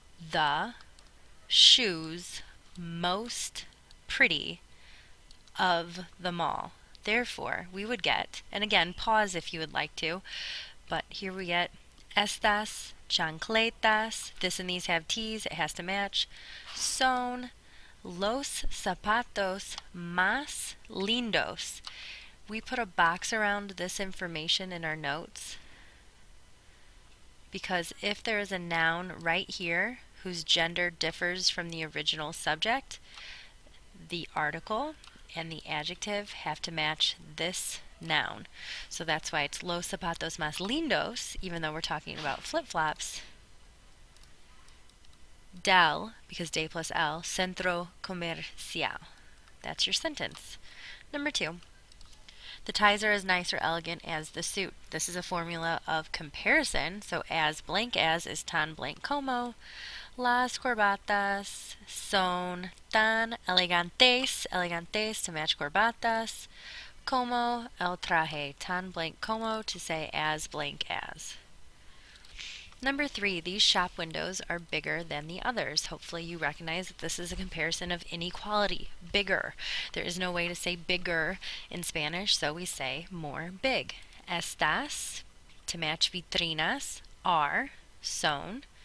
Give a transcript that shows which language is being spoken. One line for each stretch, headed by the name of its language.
English: The shoes most pretty of the mall. Therefore, we would get, and again, pause if you would like to, but here we get
Spanish: estas chancletas.
English: This and these have T's, it has to match.
Spanish: Son los zapatos más lindos.
English: We put a box around this information in our notes because if there is a noun right here whose gender differs from the original subject, the article and the adjective have to match this noun. So that's why it's
Spanish: los zapatos más lindos,
English: even though we're talking about flip-flops. Del, because de plus el, centro comercial. That's your sentence. Number 2. The ties are as nice or elegant as the suit. This is a formula of comparison, so as blank as is
Spanish: tan blank como. Las corbatas son tan elegantes, elegantes
English: to match
Spanish: corbatas, como el traje, tan blank como
English: to say as blank as. Number 3, these shop windows are bigger than the others. Hopefully you recognize that this is a comparison of inequality. Bigger. There is no way to say bigger in Spanish, so we say more big.
Spanish: Estas,
English: to match vitrinas, are,
Spanish: son.